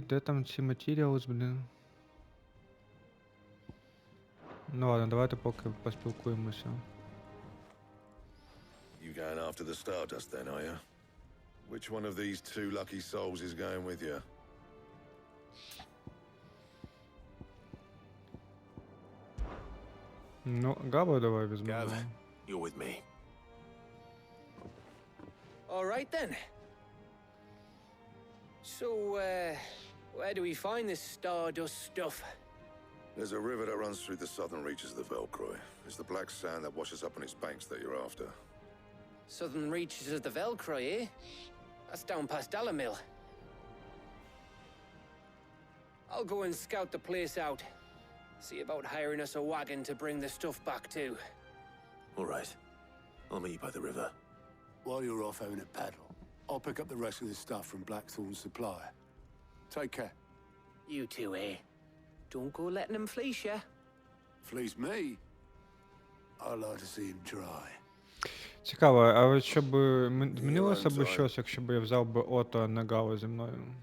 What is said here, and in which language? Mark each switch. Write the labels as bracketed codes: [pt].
[uk] Де там ці матеріали, блін? Ну ладно, давайте поки поспілкуємося. [en] going after the Stardust then, are you? Which one of these two lucky souls is going with you? [uk] Ну, Гава давай візьмемо. [en] Gav, you're with me. All right then. So, where do we find this Stardust stuff? There's a river that runs through the southern reaches of the Velcroy. It's the black sand that washes up on its banks that you're after. Southern reaches of the Velcroy, eh? That's down past Alamil. I'll go and scout the place out. See about hiring us a wagon to bring the stuff back to. All right. I'll meet you by the river. While you're off having a paddle, I'll pick up the rest of the stuff from Blackthorn's supply. Take care. You two, eh? Don't go letting them fleece ya. Fleece me? I'd like to see him try. [uk] Цікаво, а от щоб змінилося б щось, якщо б я взяв би Ото, а не Гава зі мною?